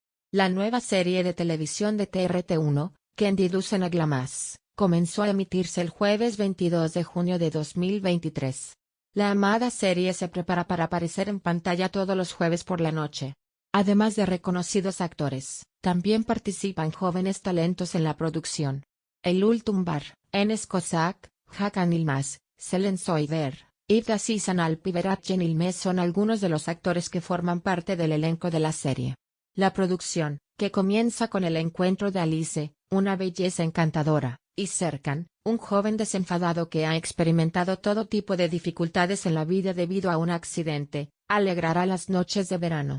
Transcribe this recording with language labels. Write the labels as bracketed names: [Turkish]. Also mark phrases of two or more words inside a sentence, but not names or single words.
[Spanish] La nueva serie de televisión de TRT1, Candy Dusen Aglamas, comenzó a emitirse el jueves 22 de junio de 2023. La amada serie se prepara para aparecer en pantalla todos los jueves por la noche. Además de reconocidos actores, también participan jóvenes talentos en la producción. Eylül Tumbar, Enes Kozak, Hakan Yılmaz, Selen Soyder, Ivda Sisan y Berat Yenilmez son algunos de los actores que forman parte del elenco de la serie. La producción, que comienza con el encuentro de Alice, una belleza encantadora, y Serkan, un joven desenfadado que ha experimentado todo tipo de dificultades en la vida debido a un accidente, alegrará las noches de verano.